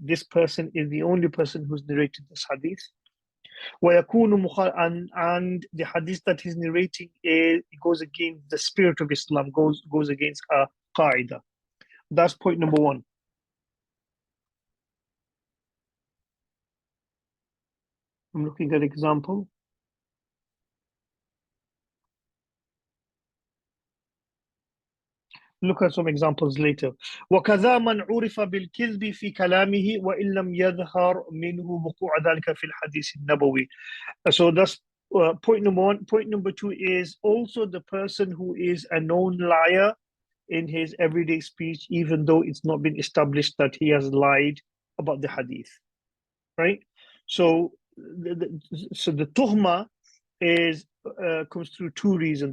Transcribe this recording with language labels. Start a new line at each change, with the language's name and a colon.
English: This person is the only person who's narrated this hadith. And the hadith that he's narrating goes against the spirit of Islam, goes against a qaida. That's point number one. I'm looking at example. Look at some examples later.
Arabic: وكذا من عرف بالكذب في كلامه وإن لم يظهر منه وقوع ذلك في الحديث النبوي.
English: So that's point number one. Point number two is also the person who is a known liar in his everyday speech, even though it's not been established that he has lied about the hadith, right? So the tuhma is comes through two reasons.